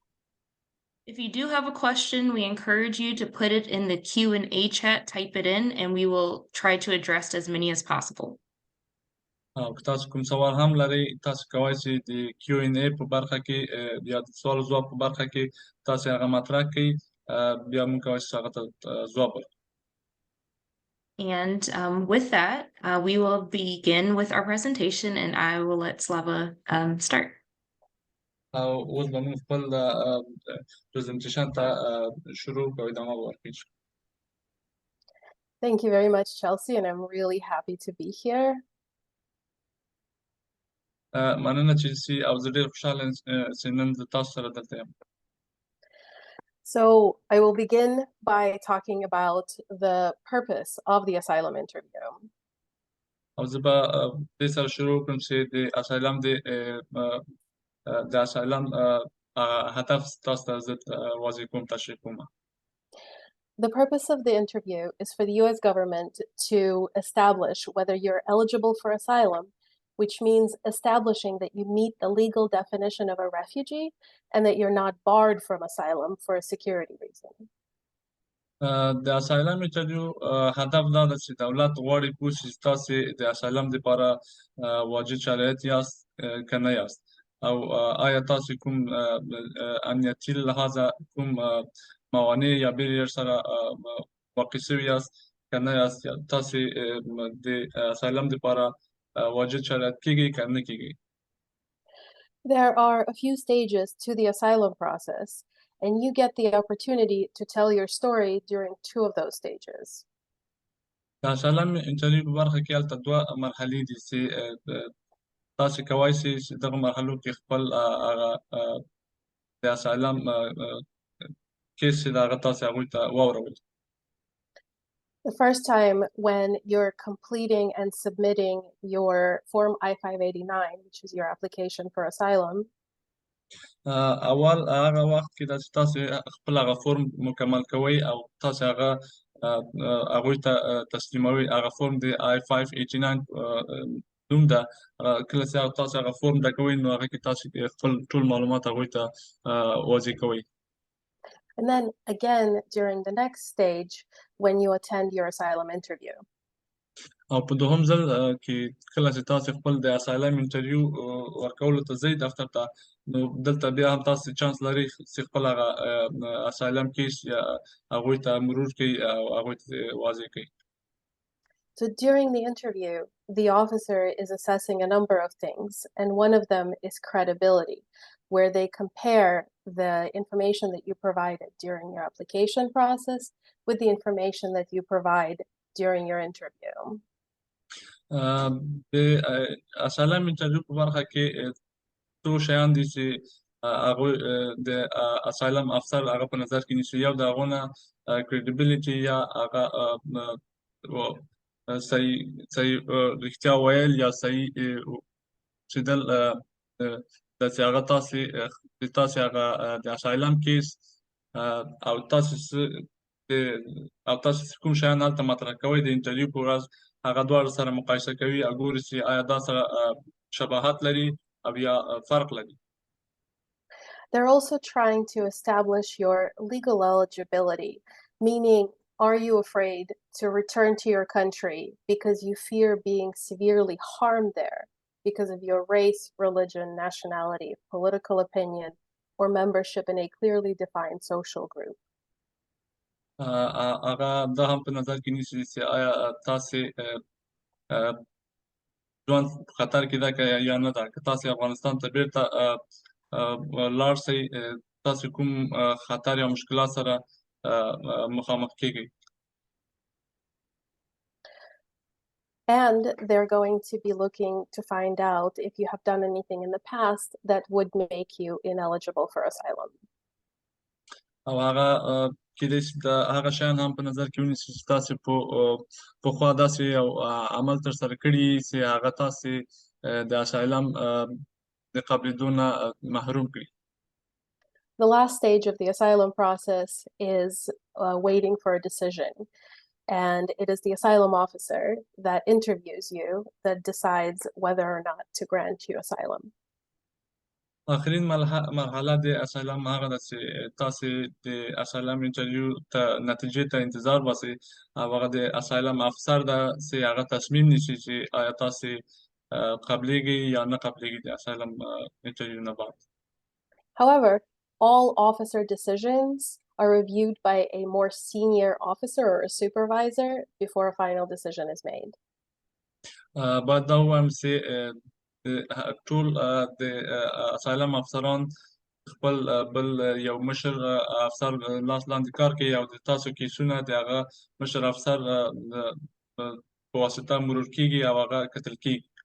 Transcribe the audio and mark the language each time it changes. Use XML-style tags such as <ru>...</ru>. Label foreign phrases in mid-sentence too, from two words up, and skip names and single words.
<en>If you do have a question, we encourage you to put it in the Q&A chat, type it in, and we will try to address as many as possible.</en> <ps>او که تاسو کوم سوال هم لرئ تاسو کولی شئ د Q&A په برخه کې یا د سوال او ځواب په برخه کې تاسو هغه مطرح کړئ بیا موږ کولی شو هغه ته ځواب ورکړو.</ps> <en>And with that, we will begin with our presentation, and I will let Slava start.</en> <ps>او اوس به موږ خپل پریزنټیشن ته شروع کوو ادامه به ورکړو.</ps> <en>Thank you very much, Chelsea, and I'm really happy to be here.</en> <ps>مننه چلسي او زه ډېر خوشحاله یم چې نن زه تاسو سره دلته یم.</ps> <en>So I will begin by talking about the purpose of the asylum interview.</en> <ps>او زه به دې سره شروع کړم چې د اسایلم هدف تاسو ته زه واضح کوم تشریح کوم.</ps> <en>The purpose of the interview is for the U.S. government to establish whether you're eligible for asylum, which means establishing that you meet the legal definition of a refugee and that you're not barred from asylum for a security reason.</en> <ps>د</ps> <en>asylum interview</en> <ps>هدف دا ده چې دولت غواړي پوه شي چې تاسو د اسایلم لپاره واجد شرایط یاست که نه یاست او آیا تاسو کوم امنیتي لحاظه کوم موانع یا بیریر سره واقع شوي یاست که نه یاست تاسو د اسایلم لپاره واجد شرایط کیږي که نه کیږي.</ps> <en>There are a few stages to the asylum process, and you get the opportunity to tell your story during two of those stages.</en> <ps>د</ps> <en>asylum interview</en> <ps>په برخه کې هلته دوه مرحلې دي چې تاسو کولی شئ چې دغه مرحلو کې خپل هغه د</ps> <en>asylum case</en> <ps>چې د هغه تاسو هغوی ته واوروئ.</ps> <en>The first time when you're completing and submitting your Form I-589, which is your application for asylum,</en> <ps>اول هغه وخت کې چې تاسو خپل هغه فورم مکمل کوئ او تاسو هغه هغوی ته تسلیموئ. هغه فورم د I-589 نوم ده. کله چې تاسو هغه فورم ډکوئ نو هغه کې تاسو خپل ټول معلومات هغوی ته واضح کوئ.</ps> <en>and then again during the next stage when you attend your asylum interview.</en> <ps>او په دوهم ځل کې کله چې تاسو خپل د</ps> <en>asylum interview</en> <ps>ورکولو ته ځئ دفتر ته نو دلته بیا هم تاسو چانس لرئ چې خپل هغه</ps> <en>asylum case</en> <ps>یا هغوی ته مرور کړئ او هغوی ته واضح کړئ.</ps> <en>So during the interview, the officer is assessing a number of things, and one of them is credibility, where they compare the information that you provided during your application process with the information that you provide during your interview.</en> <ps>د</ps> <en>asylum interview</en> <ps>په برخه کې څو شیان دي چې هغوی د اسایلم افسر هغه په نظر کې نیسي. یو د هغو نه کریډیبلیټي یا هغه صحیح رښتیا ویل یا صحیح اوسېدل د چې هغه تاسو هغه د</ps> <en>asylum case</en> <ps>او تاسو کوم شیان هلته مطرح کوئ د انټرویو په ورځ هغه دواړه سره مقایسه کوي او ګوري چې آیا دا سره شباهت لري او یا فرق لري.</ps> <en>They're also trying to establish your legal eligibility, meaning are you afraid to return to your country because you fear being severely harmed there because of your race, religion, nationality, political opinion, or membership in a clearly defined social group.</en> <ps>هغه دا هم په نظر کې نیسي چې آیا تاسو ژوند په خطر کې ده که یا نه ده. که تاسو افغانستان ته بیرته لاړ شئ تاسو کوم خطر یا مشکلات سره مخامخ کیږئ.</ps> <en>And they're going to be looking to find out if you have done anything in the past that would make you ineligible for asylum.</en> <ps>او هغه کېدای شي د هغه شیان هم په نظر کې ونیسي چې تاسو پخوا داسې یو عمل ترسره کړي چې هغه تاسو د اسایلم د قبلېدو نه محروم کړي.</ps> <en>The last stage of the asylum process is waiting for a decision. And it is the asylum officer that interviews you that decides whether or not to grant you asylum.</en> <ps>آخرین مرحله د اسایلم هغه ده چې تاسو د</ps> <en>asylum interview</en> <ps>ته نتیجې ته انتظار باسئ او هغه د اسایلم افسر ده چې هغه تصمیم نیسي چې آیا تاسو قبليږي یا نه قبليږي د</ps> <en>asylum interview</en> <ps>نه بعد.</ps> <en>However, all officer decisions are reviewed by a more senior officer or a supervisor before a final decision is made.</en> <ps>باید دا ووایم چې ټول د اسایلم افسران خپل بل یو مشر افسر لاس لاندې کار کوي او د تاسو کیسونه د هغه مشر افسر په واسطه مرور کیږي او هغه کتل کیږي.</ps>